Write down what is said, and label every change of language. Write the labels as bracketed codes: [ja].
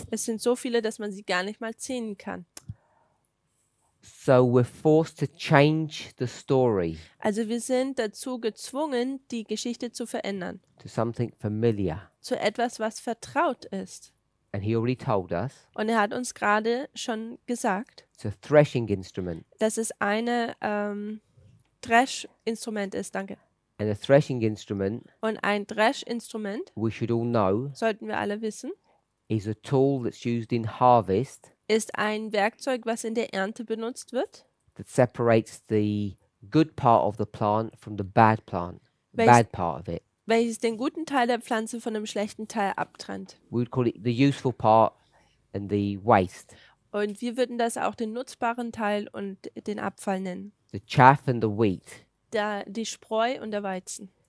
[de] Es sind so viele, dass man sie gar nicht mal zählen kann. [en] So we're forced to change the story [de] Also wir sind dazu gezwungen, die Geschichte zu verändern. [en] to something familiar. [de] Zu etwas, was vertraut ist. [en] And he already told us [de] Und er hat uns gerade schon gesagt, [en] it's a threshing instrument. [de] dass es eine Dreschinstrument ist. Danke. [en] And a threshing instrument, [de] Und ein Dreschinstrument, [en] we should all know, [de] sollten wir alle wissen, [en] is a tool that's used in harvest [de] ist ein Werkzeug, was in der Ernte benutzt wird, [en] that separates the good part of the plant from the bad plant, [de] Welches- [en] bad part of it. [de] welches den guten Teil der Pflanze von dem schlechten Teil abtrennt. [en] We would call it the useful part and the waste. [de] Und wir würden das auch den nutzbaren Teil und den Abfall nennen. [en] The chaff and the wheat, [de] Die Spreu und der Weizen.